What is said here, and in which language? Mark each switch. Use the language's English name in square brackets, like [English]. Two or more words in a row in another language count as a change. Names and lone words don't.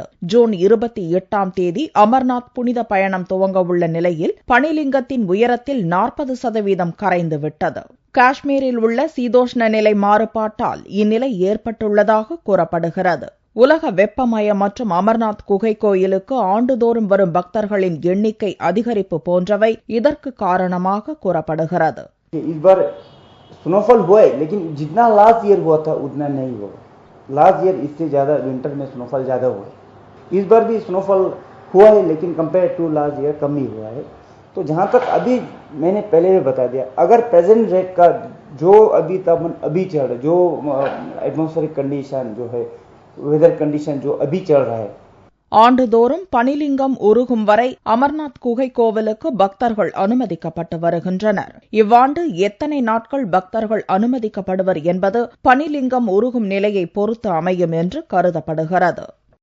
[Tamil] ஜூன் 28ஆம் தேதி அமர்நாத் புனித பயணம் துவங்க உள்ள நிலையில் பனிலிங்கத்தின் உயரத்தில் 40% கரைந்துவிட்டது. காஷ்மீரில் உள்ள சீதோஷ்ண நிலை மாறுபாட்டால் இந்நிலை ஏற்பட்டுள்ளதாக கூறப்படுகிறது. உலக வெப்பமயம் மற்றும் அமர்நாத் குகை கோயிலுக்கு ஆண்டுதோறும் வரும் பக்தர்களின் எண்ணிக்கை அதிகரிப்பு போன்றவை இதற்கு காரணமாக கூறப்படுகிறது. [Hindi] इस बार स्नोफॉल हुआ है, लेकिन जितना [English] last year [Hindi] हुआ था उतना नहीं हुआ. [English] last year [Hindi] इससे ज्यादा विंटर में स्नोफॉल ज्यादा हुआ है. इस बार भी स्नोफॉल हुआ है, लेकिन [English] compare to last year [Hindi] कम ही हुआ है. तो जहां तक अभी मैंने पहले भी बता दिया, अगर [English] present rate [Hindi] का जो अभी तापमान अभी चल रहा है, जो [English] atmospheric condition [Hindi] जो है, [English] weather condition [Hindi] जो अभी चल रहा है, [Tamil] ஆண்டுதோறும் பனிலிங்கம் உருகும் வரை அமர்நாத் குகை கோவிலுக்கு பக்தர்கள் அனுமதிக்கப்பட்டு வருகின்றனர். இவ்வாண்டு எத்தனை நாட்கள் பக்தர்கள் அனுமதிக்கப்படுவர் என்பது பனிலிங்கம் உருகும் நிலையை பொறுத்து அமையும் என்று கருதப்படுகிறது.